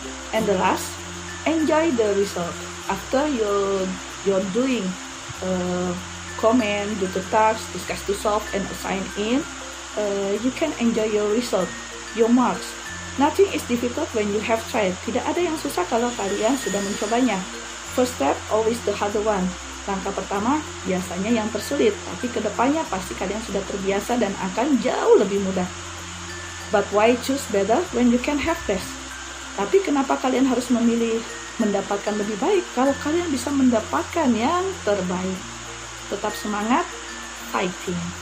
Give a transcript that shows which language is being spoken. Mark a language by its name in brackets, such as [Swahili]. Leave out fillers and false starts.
[English] And the last, enjoy the result. After you're doing comment, do the task, discuss to solve, and assign in, you can enjoy your result, your marks. Nothing is difficult when you have tried. [Indonesian] Tidak ada yang susah kalau kalian sudah mencobanya. [English] First step always the harder one. [Indonesian] Langkah pertama biasanya yang tersulit, tapi kedepannya pasti kalian sudah terbiasa dan akan jauh lebih mudah. [English] But why choose better when you can have best? [Indonesian] Tapi kenapa kalian harus memilih mendapatkan lebih baik kalau kalian bisa mendapatkan yang terbaik? Tetap semangat, fighting.